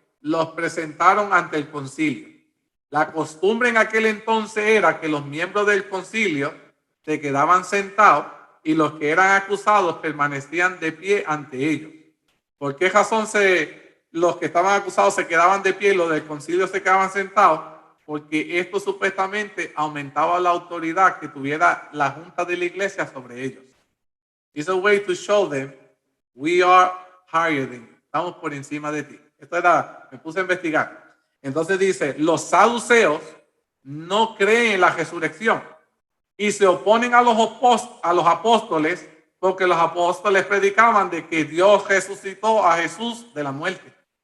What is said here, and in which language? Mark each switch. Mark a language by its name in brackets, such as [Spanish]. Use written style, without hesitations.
[Spanish] Los presentaron ante el concilio. La costumbre en aquel entonces era que los miembros del concilio se quedaban sentados y los que eran acusados permanecían de pie ante ellos. ¿Por qué razón los que estaban acusados se quedaban de pie y los del concilio se quedaban sentados? Porque esto supuestamente aumentaba la autoridad que tuviera la junta de la iglesia sobre ellos. [English] It's a way to show them we are higher than you. [Spanish] Estamos por encima de ti. Esto era, me puse a investigar. Entonces dice, los saduceos no creen en la resurrección y se oponen a los apóstoles porque los apóstoles predicaban de que Dios resucitó a Jesús de la muerte.